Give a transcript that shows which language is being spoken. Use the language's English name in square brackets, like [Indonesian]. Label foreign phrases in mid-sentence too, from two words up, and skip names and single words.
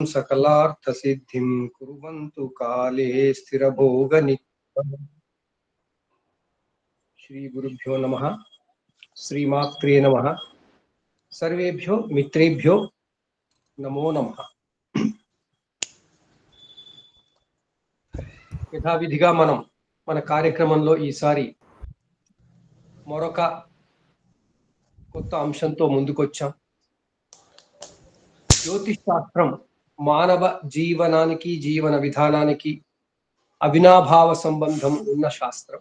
[Sanskrit] सकलार्थ सिद्धिं कुर्वन्तु काले स्थिरभोगनित्यम्। श्री गुरुभ्यो नमः। श्रीमात्रे नमः। सर्वेभ्यो मित्रेभ्यो नमो नमः। [Telugu] యథావిధిగా మనం మన కార్యక్రమంలో ఈసారి మరొక కొత్త అంశంతో ముందుకొచ్చాం. జ్యోతిష్ శాస్త్రం మానవ జీవనానికి జీవన విధానానికి అవినాభావ సంబంధం ఉన్న శాస్త్రం.